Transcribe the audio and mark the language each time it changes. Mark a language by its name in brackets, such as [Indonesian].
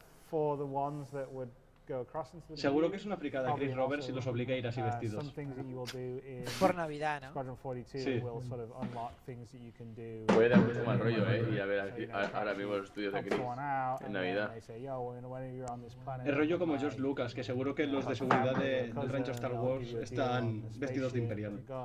[English] for the ones that would go across into the [Spanish] Seguro que es una fricada Chris Roberts y los obliga a ir así vestidos. [English] Some things that you will do in [Spanish] por Navidad, ¿no? [English] Squadron 42 [Spanish] Sí. [English] will sort of unlock things that you can do. [Spanish] Puede dar mucho mal rollo, y a ver aquí, ahora mismo los estudios de Chris en Navidad. Es rollo como George Lucas, que seguro que los de seguridad del rancho Star Wars están vestidos de Imperial.